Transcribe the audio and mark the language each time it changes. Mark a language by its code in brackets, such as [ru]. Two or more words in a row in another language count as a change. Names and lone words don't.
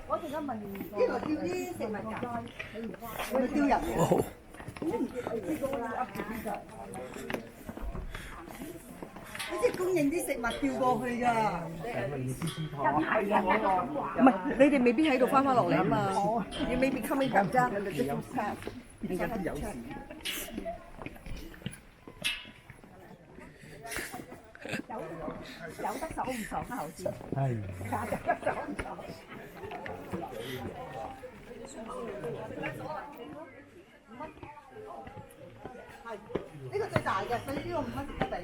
[yue] 我陣間問，呢度吊啲食物㗎，係咪吊人嘅？好似供應啲食物吊過去㗎。唔係，你哋未必喺度翻落嚟啊嘛。 [en] You may be coming back down in the different path。 [yue] 應該都有事。有得手唔爽啊，好似。係。呢個最大嘅，所以呢個5蚊值得俾。